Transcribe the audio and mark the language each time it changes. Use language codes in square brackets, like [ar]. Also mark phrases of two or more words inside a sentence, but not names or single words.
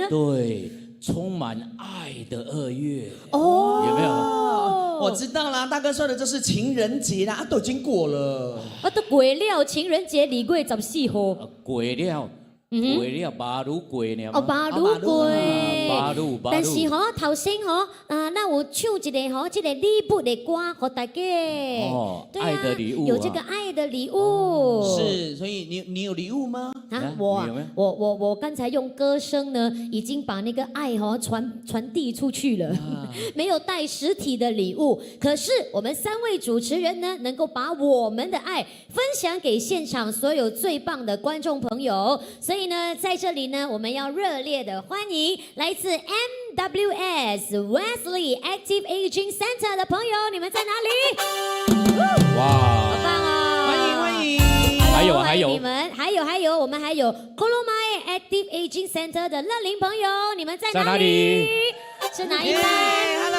[zh] 对，充满爱的2月哦，有没有？我知道啦，大哥说的就是情人节啦，都已经过了。都过了情人节2月14號。过了。过了巴鲁过了吗？巴鲁过，巴鲁。但是頭先咱有唱一個這個禮物的歌給大家。對啊，愛的禮物有這個愛的禮物。是，所以你有禮物嗎？我剛才用歌聲呢，已經把那個愛傳遞出去了，沒有帶實體的禮物。可是我們3位主持人呢，能夠把我們的愛分享給現場所有最棒的觀眾朋友。所以呢，在這裡呢，我們要熱烈的歡迎來自 MWS Wesley Active Aging Center 的朋友，你們在哪裡？哇，好棒哦！歡迎。還有你們，還有我們還有 Kolomai Active Aging Center 的樂齡朋友，你們在哪裡？是哪一班？